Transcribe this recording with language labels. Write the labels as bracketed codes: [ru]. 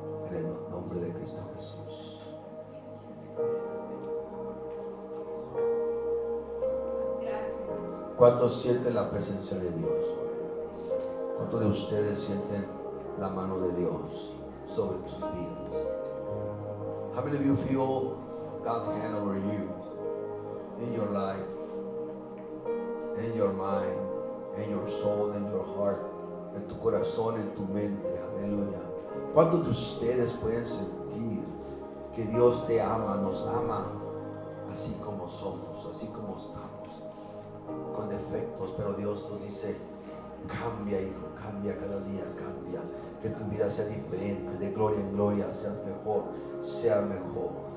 [es] En el nombre de Cristo Jesús. ¿Cuántos sienten la presencia de Dios? ¿Cuántos de ustedes sienten la mano de Dios sobre sus vidas? [en] How many of you feel God's hand over you, in your life, in your mind, in your soul, in your heart, [es] en tu corazón, en tu mente? Aleluya. ¿Cuántos de ustedes pueden sentir que Dios te ama, nos ama, así como somos, así como estamos, con defectos, pero Dios nos dice: cambia, hijo, cambia cada día, cambia, que tu vida sea diferente, de gloria en gloria, seas mejor, sea mejor?